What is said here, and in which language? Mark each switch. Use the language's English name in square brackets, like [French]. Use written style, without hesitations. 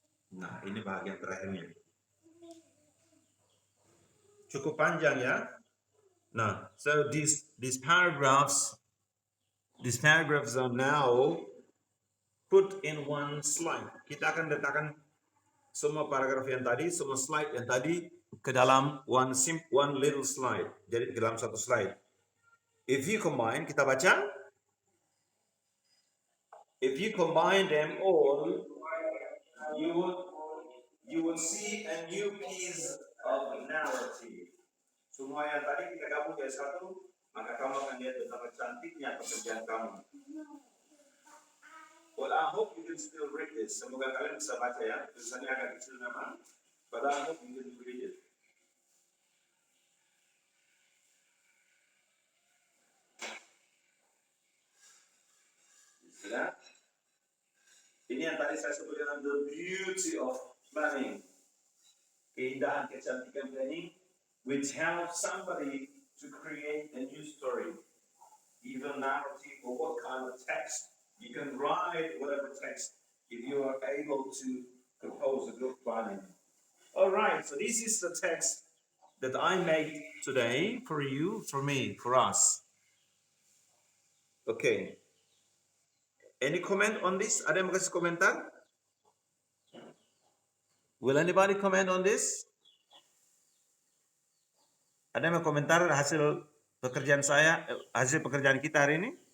[Indonesian] Nah, ini bagian terakhirnya. Cukup panjang ya. [English] Nah, so these paragraphs are now put in one slide. [Indonesian] Kita akan letakkan semua paragraf yang tadi, semua slide yang tadi ke dalam [English] one little slide. [Indonesian] Jadi ke dalam satu slide. [English] If you combine, [Indonesian] kita baca. [English] If you combine them all, you would see a new piece of narrative. [Indonesian] Semua yang tadi kita gabung jadi satu, maka kamu akan lihat betapa cantiknya pekerjaan kamu. [English] Well, I hope you can still read this. [Indonesian] Semoga kalian bisa baca ya. Tulisannya agak kecil memang, [English] but I hope you can read it. [Indonesian] Ya. Ini yang tadi saya sebut dengan [English] the beauty of planning. [Indonesian] Keindahan kecantikan [English] planning, which helps somebody to create a new story, either narrative or what kind of text. You can write whatever text if you are able to compose a good planning. All right, so this is the text that I made today for you, for me, for us. Okay. Any comment on this? [Indonesian] Ada yang mau kasih komentar? [English] Will anybody comment on this? [Indonesian] Ada yang mau komentar hasil pekerjaan saya, hasil pekerjaan kita hari ini?